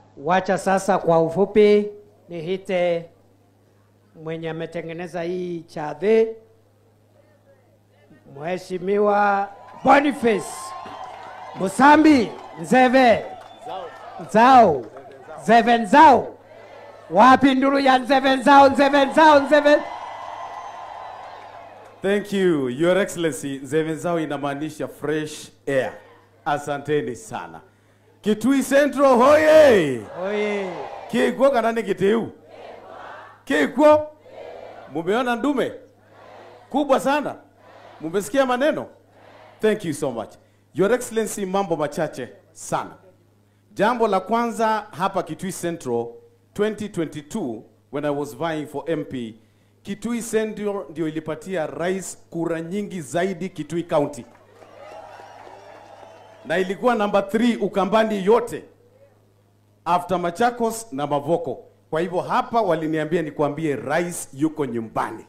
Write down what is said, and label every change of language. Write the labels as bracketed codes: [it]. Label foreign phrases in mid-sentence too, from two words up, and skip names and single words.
[sw] Wacha sasa kwa ufupi nihite mwenye ametengeneza hii chadhe, Mheshimiwa Boniface Musambi Nzeve Nzao Nzeve Nzao. Wapi nduru ya Nzeve Nzao? Nzeve Nzao Nzeve. [en] Thank you, Your Excellency. [sw] Nzeve Nzao inamaanisha [en] fresh air. [sw] Asanteni sana. Kitui Central hoye! Hoye! [kam] Kikuo kanani kiteu? Kikuo? [sw] Mumeona ndume? Kubwa sana. Mumesikia maneno? [en] Thank you so much. Your Excellency, [sw] mambo machache sana. Jambo la kwanza hapa Kitui Central 2022 [en] when I was vying for MP, [sw] Kitui Central ndio ilipatia rais kura nyingi zaidi Kitui County. Na ilikuwa number 3 Ukambani yote after Machakos na Mavoko. Kwa hivyo hapa waliniambia nikuambie rais yuko nyumbani.